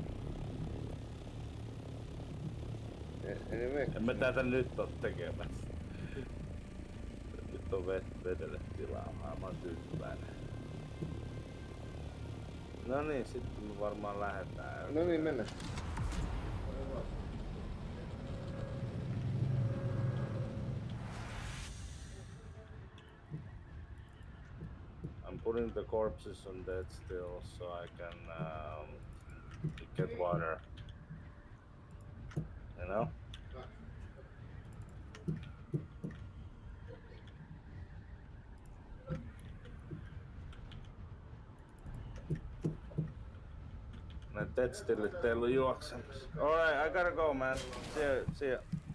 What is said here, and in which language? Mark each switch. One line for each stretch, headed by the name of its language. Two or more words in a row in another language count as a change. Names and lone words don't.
Finnish: En mä tätä nyt oo tekemässä. Nyt on vedelle tilaa, mä oon tyytyväinen. No niin, sitten me varmaan lähdetään. No niin, mennään.
English: I'm putting the corpses on dead still so I can get water. You know?
Finnish: Dead still teillä on juoksemassa.
English: Alright, I gotta go, man. See ya.